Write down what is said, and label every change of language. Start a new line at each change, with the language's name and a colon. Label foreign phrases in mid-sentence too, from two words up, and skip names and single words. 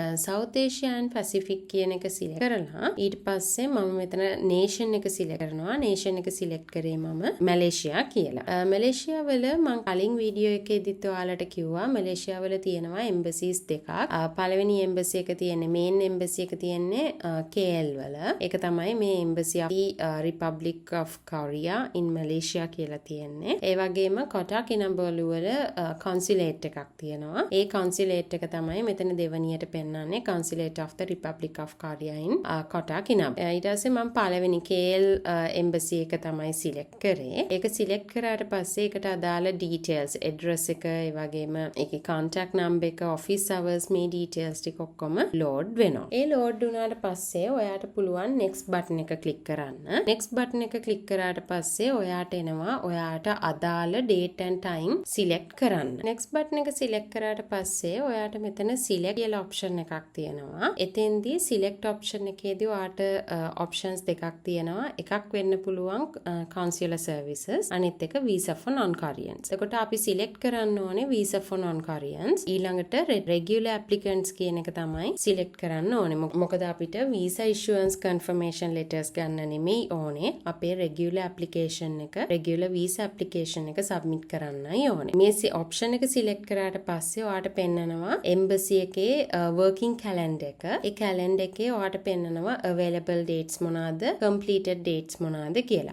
Sinhala: South Asia and Pacific කියන එක select කරලා ඊට පස්සේ මම මෙතන nation එක select කරනවා. nation එක select කරේ මම මැලේසියා කියලා. මැලේසියා වල මම කලින් වීඩියෝ එකේදීත් ඔයාලට කිව්වා මැලේසියා වල තියෙනවා embassies දෙකක්. පළවෙනි embassy එක තියෙන්නේ
English: main embassy
Sinhala: එක තියෙන්නේ KL වල. ඒක තමයි මේ
English: embassy of the Republic of Korea in Malaysia
Sinhala: කියලා තියෙන්නේ. ඒ වගේම Kota Kinabalu වල consulate එකක් තියෙනවා. ඒ consulate එක තමයි මෙතන දෙවනියට පෙන්නන්නේ
English: consulate of the Republic of Korea in Kota Kinabalu.
Sinhala: ඊට පස්සේ මම පළවෙනි KL embassy එක තමයි select කරේ. ඒක select කරාට පස්සේ ඒකට අදාළ
English: details address
Sinhala: එක ඒ වගේම ඒකේ
English: contact number
Sinhala: එක
English: office hours
Sinhala: මේ details ටික ඔක්කොම load වෙනවා. ඒ load වුණාට පස්සේ ඔයාට පුළුවන්
English: next button
Sinhala: එක click කරන්න.
English: next button
Sinhala: එක click කරාට පස්සේ ඔයාට එනවා ඔයාට අදාළ
English: date and time select
Sinhala: කරන්න.
English: next button
Sinhala: එක select කරාට පස්සේ ඔයාට මෙතන select කියලා option එකක් තියෙනවා. එතෙන්දී
English: select option
Sinhala: එකේදී ඔයාට options දෙකක් තියෙනවා. එකක් වෙන්න පුළුවන්
English: consular services,
Sinhala: අනිත් එක
English: visa for non-Koreans.
Sinhala: එතකොට අපි select කරන්න ඕනේ
English: visa for non-Koreans.
Sinhala: ඊළඟට
English: regular applicants
Sinhala: කියන එක තමයි select කරන්න ඕනේ. මොකද අපිට
English: visa issuance confirmation letters
Sinhala: ගන්න නෙමෙයි ඕනේ. අපේ
English: regular application
Sinhala: එක
English: regular visa application
Sinhala: එක submit කරන්නයි ඕනේ. මේ option එක select කරාට පස්සේ ඔයාට පෙන්නනවා embassy එකේ
English: working calendar
Sinhala: එක. ඒ calendar එකේ ඔයාට පෙන්නනවා
English: available dates
Sinhala: මොනවාද,
English: completed dates
Sinhala: මොනවාද කියලා.